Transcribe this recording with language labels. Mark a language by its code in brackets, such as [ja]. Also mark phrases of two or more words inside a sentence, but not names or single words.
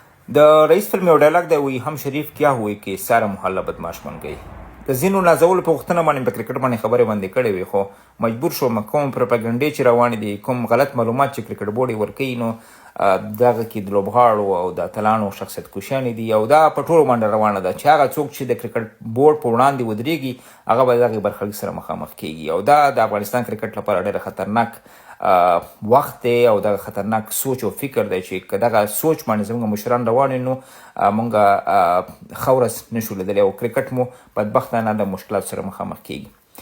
[ps] د رئیس فلم یو ډایلاګ دی وایي [ur] هم شریف کیا ہوئے کہ سارا محله بدماش بن گئی. [ps] د ځینو نازولو په پوښتنه باندې په کرکټ باندې خبرې باندې کړې وي، خو مجبور شوم کوم پروپاګنډې چې روانې دي، کوم غلط معلومات چې کرکټ بورډ یې ورکوي، نو دغه کې د لوبغاړو او د اتلانو شخصیت کشیانې دي او دا په ټولو باندې روانه ده چې هغه څوک چې د کرکټ بورډ په وړاندې ودرېږي هغه به د دغې برخلیک سره مخامخ کېږي او دا د افغانستان کرکټ لپاره ډېره خطرناک وخت دی او دغه خطرناک سوچ او فکر دی چې که دغه سوچ باندې زموږ مشران روان نو موږ ښه ورځ نشو لیدلی او کرکټ مو بدبختانه د مشکلاتو سره مخامخ کېږي.